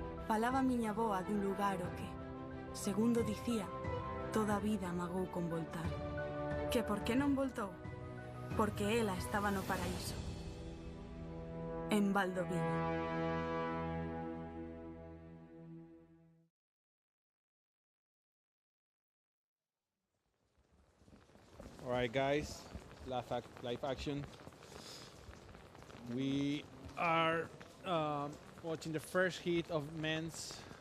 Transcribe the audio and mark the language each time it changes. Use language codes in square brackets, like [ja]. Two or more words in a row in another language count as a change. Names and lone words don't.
[gl] Falaba miña boa dun lugar o que, segundo dicía, toda a vida amagou con voltar. Que por que non voltou? Porque ela estaba no paraíso. En Valdoviño. [en] All right, guys, live action. We are watching the first heat of men's.